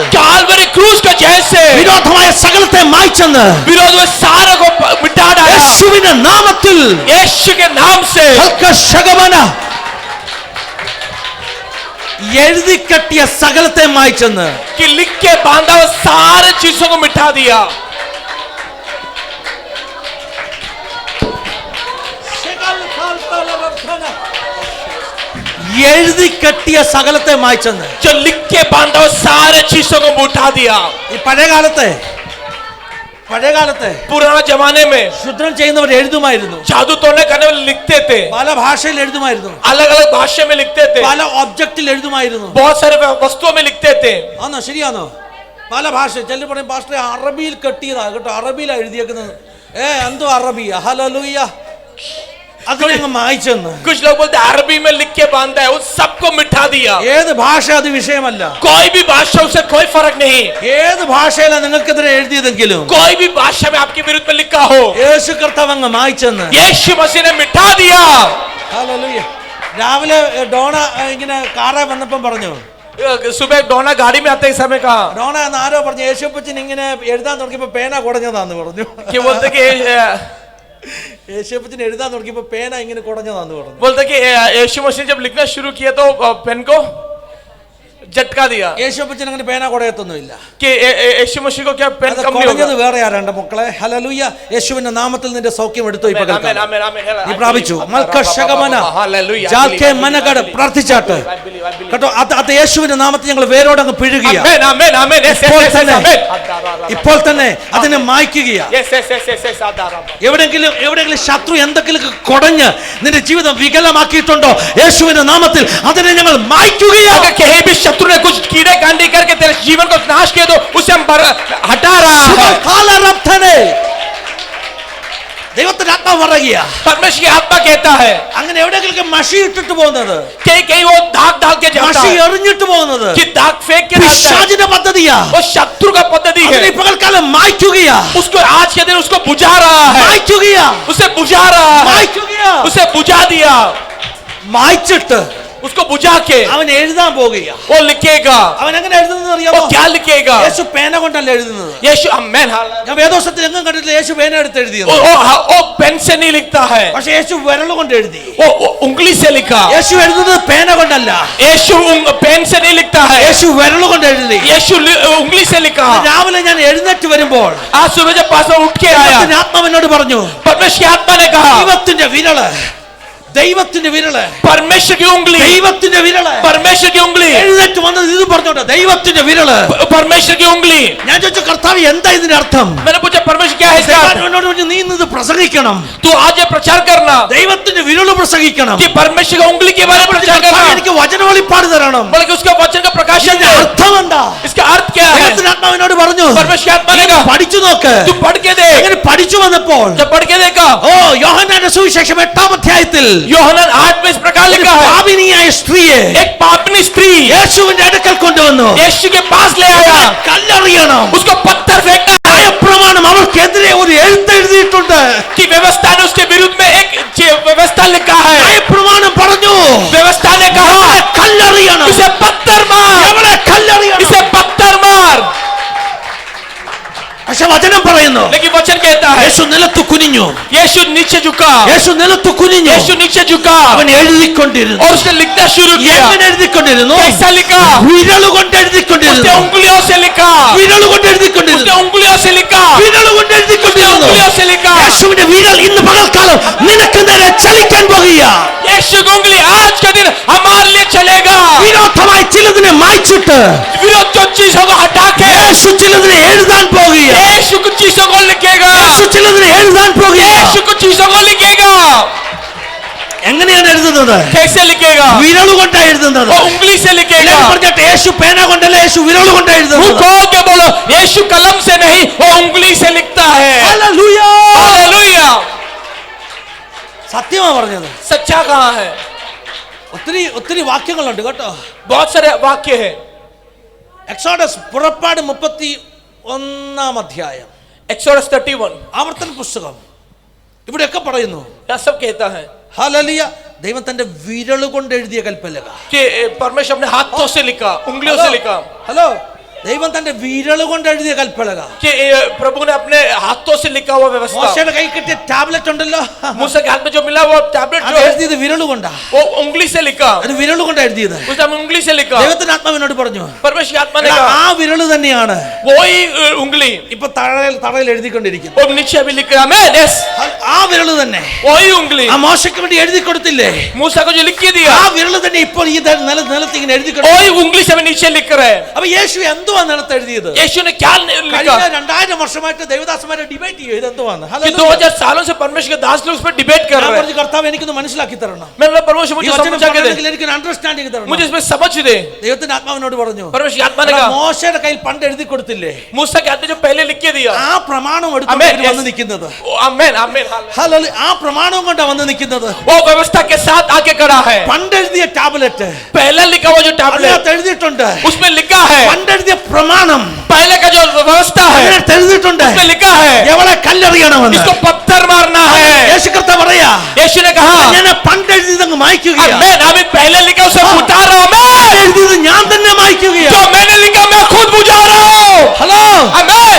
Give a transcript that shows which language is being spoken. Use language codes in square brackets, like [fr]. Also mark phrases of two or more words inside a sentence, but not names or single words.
[hi] कालवरी क्रूस का जैसे [ml] വിരോധമായ സകലത്തെ മായ്ച്ചെന്ന് [hi] विरोध में सारे को मिटा डाला, [ml] യേശുവിന്റെ നാമത്തിൽ. [hi] यीशु के नाम से. [ml] ശകവന, എഴുതി കെട്ടിയ സകലത്തെ മായ്ച്ചെന്ന്. [hi] कि लिख के बांधा हुआ सारे चीजों को मिटा दिया. [ml] എഴുതി കെട്ടിയ സകലത്തെ മായ്ച്ചെന്ന്. [hi] जो लिख के बांधा हुआ सारे चीजों को मिटा दिया. [ml] ഈ പഴയകാലത്തെ [hi] पुराना जमाने में [ml] ശുദ്രം ചെയ്യുന്നവർ എഴുതുമായിരുന്നു, [hi] जादू तोड़ने करने वाले लिखते थे, [ml] പല ഭാഷയിൽ എഴുതുമായിരുന്നു, [hi] अलग अलग भाषा में लिखते थे, [ml] പല ഒബ്ജക്റ്റിൽ എഴുതുമായിരുന്നു. [hi] बहुत सारे वस्तुओं में लिखते थे. [ml] ആണോ? ശരിയാണോ? പല ഭാഷ. ചില പറയും പാസ്റ്ററെ അറബിയിൽ കെട്ടിയതാ കേട്ടോ, അറബിയിലാണ് എഴുതിയേക്കുന്നത്. എന്തോ അറബിയ, ഹല്ലേലൂയ, അതിനെ അങ്ങ് മായ്ച്ചെന്ന്. [hi] कुछ लोग बोलते अरबी में लिख के बांधा है, उन सबको मिटा दिया. [ml] ഏത് ഭാഷ അത് വിഷയമല്ല, [hi] कोई भी भाषा उससे कोई फर्क नहीं. [ml] ഏത് ഭാഷയിലാണ് നിങ്ങൾക്കെതിരെ എഴുതിയതെങ്കിലും [hi] कोई भी भाषा में आपके विरुद्ध में लिखा हो, [ml] യേശു കർത്താവ് അങ്ങ് മായ്ച്ചെന്ന്. [hi] यीशु मसीह ने मिटा दिया. [ml] ഹല്ലേലൂയ. രാവിലെ ഡോണ ഇങ്ങനെ കാറെ വന്നപ്പം പറഞ്ഞു, [hi] सुबह डोना गाड़ी में आते ही समय कहा [ml] ഡോണ എന്ന് ആരോ പറഞ്ഞു, യേശുപ്പച്ചൻ ഇങ്ങനെ എഴുതാൻ തുടങ്ങിയപ്പോ പേന കുടഞ്ഞതാന്ന് പറഞ്ഞു. [hi] कि बोलते कि [ml] യേശുപ്പച്ചൻ എഴുതാൻ തുടങ്ങിയപ്പോ പേന ഇങ്ങനെ കുടഞ്ഞതാന്ന് പറഞ്ഞു. [hi] बोलते कि यीशु मसीह जब लिखना शुरू किया तो पेन को झटका दिया. [ml] യേശുപ്പച്ചൻ അങ്ങനെ പേന കുടയത്തൊന്നുമില്ല. [hi] कि यीशु मसीह को क्या पेन [ml] അത് [hi] कम नहीं [ml] കുടഞ്ഞത് [hi] होगा. [ml] വേറെ ആരാണ്ട് മക്കളെ. ഹല്ലേലൂയ. യേശുവിന്റെ നാമത്തിൽ നിന്റെ സൗഖ്യം എടുത്തു ഈ [hi] आमेन [ml] പകൽക്കാലം. [hi] आमेन आमेन. [ml] നീ പ്രാപിച്ചു. മൽക്കശകമന [hi] हालेलुया. [ml] ജാൽക്കെ മനഗഡ് പ്രാർത്ഥിച്ചാട്ട് കേട്ടോ. അത് യേശുവിന്റെ നാമത്തിൽ ഞങ്ങൾ വേരോട് അങ്ങ് പിഴുകിയ. [hi] आमेन आमेन आमेन. [ml] ഇപ്പോൾ തന്നെ അതിനെ മായ്ക്കുകയാ. [en] yes yes yes yes yes आदारा. [ml] എവിടെയെങ്കിലും ശത്രു എന്തെങ്കിലും കൊടഞ്ഞ് നിന്റെ ജീവിതം വികലമാക്കിയിട്ടുണ്ടോ, യേശുവിന്റെ നാമത്തിൽ അതിനെ ഞങ്ങൾ മായ്ക്കുകയാ. [hi] अगर कहीं भी शत्रु ने कुछ कीड़े कांडी करके तेरे जीवन को नाश किया तो उसे हम हटा रहा है. [ml] ആത്മാവ് പറയുക [hi] परमेश्वर की आत्मा कहता है [ml] അങ്ങനെ എവിടെയെങ്കിലും മഷി ഇട്ടിട്ട് പോകുന്നത് [hi] कहीं कहीं वो दाग डाल के जाता [ml] മഷി [hi] है [ml] എറിഞ്ഞിട്ട് പോകുന്നത് [hi] कि दाग फेंक के डालता है [ml] പിശാചിന്റെ പദ്ധതിയാ [hi] वो शत्रु का पद्धति है [ml] അതിനെ പകൽക്കാലം മായ്ക്കുകയാ [hi] उसको आज के दिन उसको बुझा रहा है [ml] മായ്ക്കുകയാ [hi] उसे बुझा रहा है [ml] മായ്ക്കുകയാ [hi] उसे बुझा दिया [ml] മായ്ച്ചിട്ട് [hi] उसको बुझा के [ml] അവൻ എഴുതാൻ പോകുകയാ [hi] वो लिखेगा [ml] അവൻ എങ്ങനെ എഴുതുന്നത് [hi] वो [ml] അറിയാമോ [hi] क्या लिखेगा [ml] യേശു പേന കൊണ്ടല്ല എഴുതുന്നത് [hi] यीशु आमेन [ml] ഞാൻ വേദോസത്തിൽ എങ്ങും കണ്ടിട്ടില്ല യേശു പേന എടുത്ത് എഴുതിയത് [hi] वो पेन से नहीं लिखता है [ml] പക്ഷെ യേശു വിരൽ കൊണ്ട് എഴുതി [hi] वो उंगली से लिखा [ml] യേശു എഴുതുന്നത് പേന കൊണ്ടല്ല [hi] यीशु पेन से नहीं लिखता है [ml] യേശു വിരൽ കൊണ്ട് എഴുതി [hi] यीशु उंगली से लिखा [ml] രാവിലെ ഞാൻ എഴുന്നേറ്റ് വരുമ്പോൾ [hi] आज सुबह जब पास उठ के आया [ml] ദൈവത്തിന്റെ ആത്മാവ് എന്നോട് പറഞ്ഞു [hi] परमेश्वर की आत्मा ने कहा [ml] ദൈവത്തിന്റെ വിരല് ദൈവത്തിന്റെ വിരല് [hi] परमेश्वर की उंगली [ml] ദൈവത്തിന്റെ വിരല് [hi] परमेश्वर की उंगली [ml] എഴുന്നേറ്റ് വന്നത് ഇത് പറഞ്ഞോട്ടെ ദൈവത്തിന്റെ വിരല് [hi] परमेश्वर की उंगली [ml] ഞാൻ ചോദിച്ചു കർത്താവ് എന്താ ഇതിന്റെ അർത്ഥം [hi] मैंने पूछा परमेश्वर क्या है इसका [ml] ദൈവം എന്നോട് പറഞ്ഞു നീ ഇന്ന് ഇത് പ്രസംഗിക്കണം [hi] तू आज ये प्रचार करना [ml] ദൈവത്തിന്റെ വിരല് പ്രസംഗിക്കണം [hi] कि परमेश्वर की उंगली के बारे में प्रचार [ml] കർത്താവ് [hi] करना [ml] എനിക്ക് വചന വെളിപ്പാട് തരണം [hi] बल्कि उसका वचन का प्रकाशन [ml] ഇതിന്റെ [hi] दे [ml] അർത്ഥം എന്താ [hi] इसका अर्थ क्या है [ml] ദൈവത്തിന്റെ ആത്മാവിനോട് പറഞ്ഞു [hi] परमेश्वर की आत्मा ने [ml] നീ [hi] कहा [ml] പഠിച്ചു നോക്ക് [hi] तू पढ़ के देख [ml] അങ്ങനെ പഠിച്ചു വന്നപ്പോൾ [hi] जब पढ़ के देखा [ml] ഓ യോഹന്നാന്റെ സുവിശേഷം 8-ാം അധ്യായത്തിൽ [hi] യോഹന്നാൻ 8 में इस प्रकार [ml] ഒരു [hi] लिखा है [ml] പാപിനിയായ സ്ത്രീയെ [hi] एक पापनी स्त्री [ml] യേശുവിന്റെ അടുക്കൽ കൊണ്ടുവന്നു [hi] यीशु के पास ले आया [ml] കല്ലെറിയണം [hi] उसको पत्थर फेंकना है [ml] പ്രമാണം അവർക്കെതിരെ ഒരു എഴുത്ത് എഴുതിയിട്ടുണ്ട് [hi] कि व्यवस्था ने उसके विरुद्ध में एक व्यवस्था लिखा है [ml] പ്രമാണം പറഞ്ഞു [hi] व्यवस्था ने कहा [ml] കല്ലെറിയണം [hi] इसे पत्थर मार [ml] എവിടെ കല്ലെറിയണം [hi] इसे पत्थर मार [ml] പക്ഷെ വചനം പറയുന്നു [hi] लेकिन वचन कहता है [ml] യേശു നിലത്ത് കുനിഞ്ഞു [hi] यीशु नीचे झुका [ml] യേശു നിലത്ത് കുനിഞ്ഞു [hi] यीशु नीचे झुका [ml] അവൻ എഴുതിക്കൊണ്ടിരുന്നു [hi] और उसने लिखना शुरू किया [ml] എങ്ങനെ എഴുതിക്കൊണ്ടിരുന്നു [hi] कैसा लिखा [ml] വിരൽ കൊണ്ട് [hi] उसने [ml] എഴുതിക്കൊണ്ടിരുന്നു [hi] उंगलियों से लिखा [ml] വിരൽ കൊണ്ട് [hi] उसने [ml] എഴുതിക്കൊണ്ടിരുന്നു [hi] उंगलियों से लिखा [ml] വിരൽ കൊണ്ട് [hi] उसने [ml] എഴുതിക്കൊണ്ടിരുന്നു [hi] उंगलियों से लिखा [ml] യേശുവിന്റെ വിരൽ ഇന്ന് പകൽക്കാലം നിനക്ക് നേരെ ചലിക്കാൻ പോകുകയാ [hi] यीशु की उंगली आज का दिन हमारे लिए चलेगा [ml] വിരോധമായി ചിലതിനെ മായ്ച്ചിട്ട് [hi] विरोध जो चीजों को हटा के [ml] യേശു ചിലതിനെ എഴുതാൻ പോകുകയാ [hi] यीशु कुछ चीजों को लिखेगा [ml] യേശു ചിലതിനെ എഴുതാൻ പോകുകയാ [hi] यीशु कुछ चीजों को लिखेगा [ml] എങ്ങനെയാണ് എഴുതുന്നത് [hi] कैसे लिखेगा [ml] വിരൽ കൊണ്ടാണ് എഴുതുന്നത് [hi] वो उंगली से लिखेगा [ml] എല്ലാവരും പറഞ്ഞിട്ട് യേശു പേന കൊണ്ടല്ല യേശു വിരൽ കൊണ്ടാണ് [hi] मुंह [ml] എഴുതുന്നത് [hi] खोल के बोलो यीशु कलम से नहीं वो उंगली से लिखता है [ml] ഹല്ലേലൂയ [hi] हालेलुया [ml] സത്യമാ പറഞ്ഞത് [hi] सच्चा कहाँ है [ml] ഒത്തിരി ഒത്തിരി വാക്യങ്ങളുണ്ട് കേട്ടോ [hi] बहुत सारे वाक्य है [ml] എക്സോഡസ് പുറപ്പാട് 31-ാം അധ്യായം [hi] एक्सोडस 31 [ml] ആവർത്തന പുസ്തകം ഇവിടെയൊക്കെ പറയുന്നു [hi] यहाँ सब कहता है [ml] ഹല്ലേലൂയ ദൈവം തന്റെ വിരൽ കൊണ്ട് എഴുതിയ കൽപ്പലക [hi] कि परमेश्वर अपने हाथों से लिखा उंगलियों से लिखा [ml] ഹലോ ദൈവം തന്റെ വിരൽ കൊണ്ട് എഴുതിയ കൽപ്പലക [hi] कि प्रभु ने अपने हाथों से लिखा हुआ व्यवस्था [ml] മോശയുടെ കൈ കിട്ടിയ ടാബ്ലറ്റ് ഉണ്ടല്ലോ [hi] मूसा के हाथ में जो मिला वो टैबलेट [ml] അത് [hi] जो है [ml] എഴുതിയത് വിരൽ കൊണ്ടാ [hi] वो उंगली से लिखा [ml] അത് വിരൽ കൊണ്ട് എഴുതിയത് [hi] उसने उंगली से लिखा [ml] ദൈവത്തിന്റെ ആത്മാവിനോട് പറഞ്ഞു [hi] परमेश्वर की आत्मा ने [ml] എടാ, [hi] कहा [ml] ആ വിരൽ തന്നെയാണ് [hi] वही उंगली [ml] ഇപ്പൊ തറയിൽ എഴുതിക്കൊണ്ടിരിക്കുന്നത് [hi] वो नीचे अभी लिख रहा है यस [ml] ആ വിരൽ തന്നെ [hi] वही उंगली [ml] ആ മോശയ്ക്ക് വേണ്ടി എഴുതി കൊടുത്തില്ലേ [hi] मूसा को जो लिख के दिया [ml] ആ വിരൽ തന്നെ ഇപ്പോൾ ഈ നിലത്ത് ഇങ്ങനെ എഴുതി [hi] वही उंगली से अभी नीचे लिख रहे हैं [ml] അപ്പൊ യേശു എന്തുവാ നിലത്ത് എഴുതിയത് [hi] यीशु ने क्या लिखा [ml] കഴിഞ്ഞ 2000 വർഷമായിട്ട് ദേവദാസന്മാരെ ഡിബേറ്റ് ചെയ്യും ഇതെന്തുവാന്ന് [hi] कि 2000 सालों से परमेश्वर के दास लोग उस पर डिबेट कर रहे हैं [ml] കർത്താവ് എനിക്കൊന്ന് മനസ്സിലാക്കി തരണം [hi] मैंने बोला परमेश्वर [ml] ഈ [hi] मुझे [ml] വചനം [hi] समझा के दे [ml] പറയണമെങ്കിൽ എനിക്കൊരു അണ്ടർസ്റ്റാൻഡിംഗ് തരണം [hi] मुझे इसमें समझ दे [ml] ദൈവത്തിന്റെ ആത്മാവിനോട് പറഞ്ഞു [hi] परमेश्वर की आत्मा ने [ml] എടാ, [hi] कहा [ml] മോശയുടെ കയ്യിൽ പണ്ട് എഴുതി കൊടുത്തില്ലേ [hi] मूसा के हाथ में जो पहले लिख के दिया [ml] ആ പ്രമാണം [en] Amen, [ml] എടുത്ത് [en] yes. [ml] വന്ന് നിൽക്കുന്നത് [hi] आमेन आमेन [ml] ഹല്ലേലൂയ ആ പ്രമാണം കൊണ്ടാ വന്ന് നിൽക്കുന്നത് [hi] वो व्यवस्था के साथ आके खड़ा है [ml] പണ്ട് എഴുതിയ ടാബ്ലറ്റ് [hi] पहले लिखा हुआ जो टैबलेट [ml] അതിനകത്ത് എഴുതിയിട്ടുണ്ട് [hi] उसमें लिखा है [ml] പണ്ട് എഴുതിയ പ്രമാണം [hi] पहले का जो व्यवस्था है [ml] അതിനകത്ത് എഴുതിയിട്ടുണ്ട് [hi] उसमें लिखा है [ml] എവളെ കല്ലെറിയണമെന്ന് [hi] इसको पत्थर मारना है [ml] യേശു കർത്താവ് പറയാ [hi] यीशु ने कहा [ml] ഞാൻ പണ്ട് എഴുതിയതങ്ങ് മായ്ക്കുകയാ [hi] आमेन अभी पहले लिखा उसे बुझा रहा हूं मैं [ml] എഴുതിയത് ഞാൻ തന്നെ മായ്ക്കുകയാ [hi] जो मैंने लिखा मैं खुद बुझा रहा हूं [ml] ഹലോ [hi] आमेन